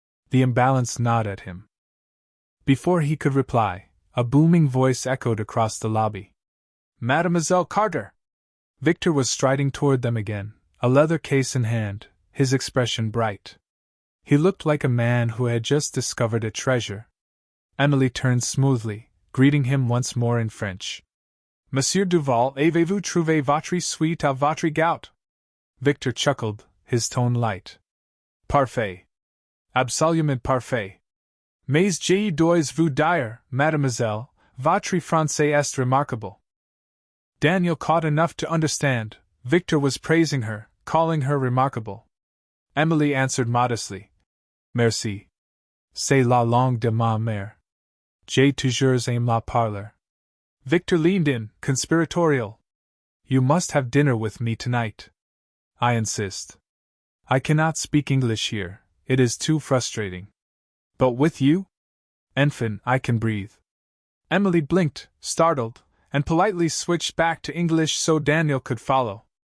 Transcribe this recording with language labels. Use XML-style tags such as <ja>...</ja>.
<en>The imbalance gnawed at him. Before he could reply, a booming voice echoed across the lobby. "Mademoiselle Carter!" Victor was striding toward them again, a leather case in hand, his expression bright. He looked like a man who had just discovered a treasure. Emily turned smoothly, greeting him once more in French.</en> <fr>"Monsieur Duval, avez-vous trouvé votre suite à votre goût?"</fr> <en>Victor chuckled, his tone light.</en> <fr>"Parfait. Absolument parfait. Mais je dois vous dire, mademoiselle, votre français est remarquable."</fr> <en>Daniel caught enough to understand. Victor was praising her, calling her remarkable. Emily answered modestly.</en> <fr>"Merci. C'est la langue de ma mère. J'ai toujours aimé la parler."</fr> <en>Victor leaned in, conspiratorial. "You must have dinner with me tonight." "I insist." I cannot speak English here, it is too frustrating. But with you? Enfin, I can breathe. Emily blinked, startled, and politely switched back to English so Daniel could follow.</en>